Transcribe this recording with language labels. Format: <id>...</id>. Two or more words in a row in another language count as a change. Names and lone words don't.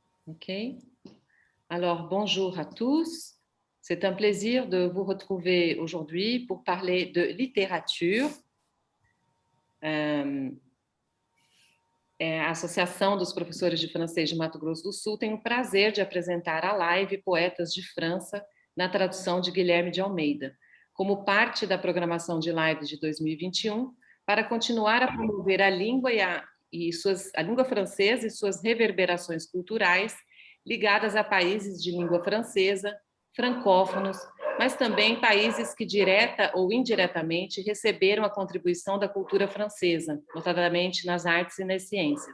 <fr>Ok. Alors, bonjour à tous. C'est un plaisir de vous retrouver aujourd'hui pour parler de littérature.</fr> <pt>A Associação dos Professores de Francês de Mato Grosso do Sul tem o prazer de apresentar a live Poetas de França, na tradução de Guilherme de Almeida, como parte da programação de lives de 2021, para continuar a promover a língua a língua francesa e suas reverberações culturais ligadas a países de língua francesa, francófonos, mas também países que direta ou indiretamente receberam a contribuição da cultura francesa, notadamente nas artes e nas ciências.</pt>